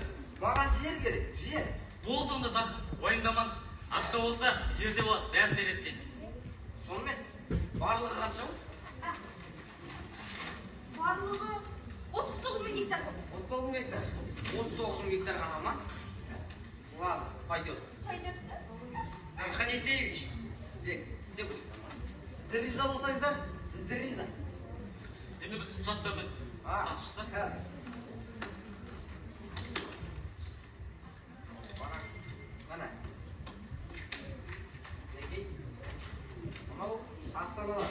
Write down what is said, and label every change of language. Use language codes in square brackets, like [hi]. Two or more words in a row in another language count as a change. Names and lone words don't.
[kk] Маған жер керек, жер. Болды онда Даха, уайымдамаңыз. Ақша болса, жерде болады, бәрін де реттейміз. Сонымен, барлығы қанша ол? Барлығы 39.000 гектар болды. 39 гектар. 39 гектар ғана ма? [ru] Ладно, пойдет. Пойдет. [kk] Дархан Ибтаевич, Джек, істе ғой. Сіздер риза болсаңыздар, біздер риза. Енді біз құжаттармен танысырсақ. Mana. Неге? Мынау Астаналар.